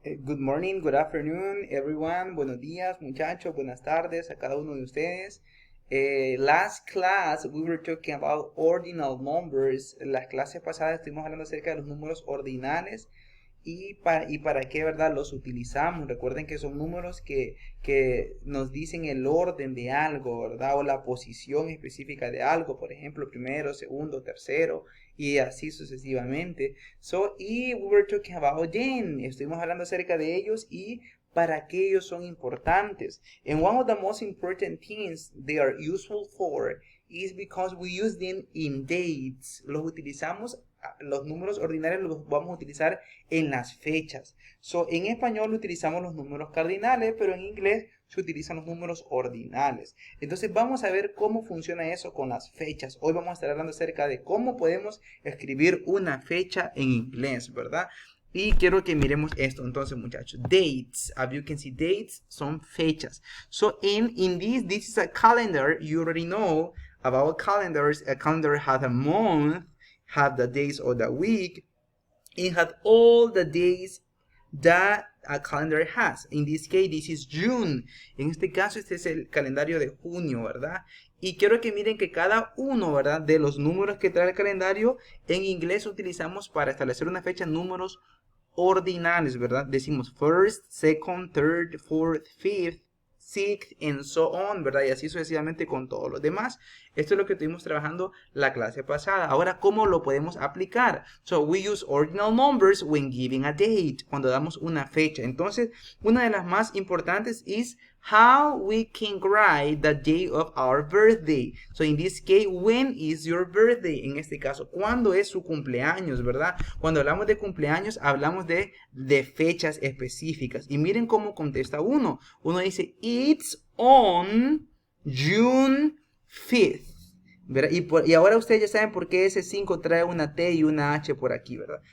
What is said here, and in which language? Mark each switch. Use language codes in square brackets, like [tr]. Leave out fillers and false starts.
[en] Good morning, good afternoon, everyone. [es] Buenos días, muchachos. Buenas tardes a cada uno de ustedes. [en] Last class we were talking about ordinal numbers. [es] En las clases pasadas estuvimos hablando acerca de los números ordinales y para qué, ¿verdad? Los utilizamos. Recuerden que son números que nos dicen el orden de algo, ¿verdad? O la posición específica de algo. Por ejemplo, primero, segundo, tercero y así sucesivamente. [en] Y we were talking about them. [es] Estuvimos hablando acerca de ellos y para qué ellos son importantes. [en] And one of the most important things they are useful for is because we use them in dates. [es] Los utilizamos, los números ordinales los vamos a utilizar en las fechas. En español utilizamos los números cardinales, pero en inglés se utilizan los números ordinales. Entonces vamos a ver cómo funciona eso con las fechas. Hoy vamos a estar hablando acerca de cómo podemos escribir una fecha en inglés, ¿verdad? Y quiero que miremos esto, entonces, muchachos. [en] Dates, as you can see, dates [es] son fechas. [en] In this is a calendar. You already know about calendars. A calendar has a month, have the days of the week. It has all the days that a calendar has. In this case, this is June. [es] En este caso, este es el calendario de junio, ¿verdad? Y quiero que miren que cada uno, ¿verdad?, de los números que trae el calendario, en inglés utilizamos para establecer una fecha números ordinales, ¿verdad? Decimos [en] first, second, third, fourth, fifth, sixth, and so on, [es] ¿verdad? Y así sucesivamente con todos los demás. Esto es lo que estuvimos trabajando la clase pasada. Ahora, ¿cómo lo podemos aplicar? [en] We use ordinal numbers when giving a date, [es] cuando damos una fecha. Entonces, una de las más importantes es [en] how we can write the day of our birthday. In this case, when is your birthday? [es] En este caso, ¿cuándo es su cumpleaños, verdad? Cuando hablamos de cumpleaños, hablamos de fechas específicas. Y miren cómo contesta uno. Uno dice, [en] it's on June 5th. [es] ¿Verdad? Y ahora ustedes ya saben por qué ese 5 trae una T y una H por aquí, ¿verdad?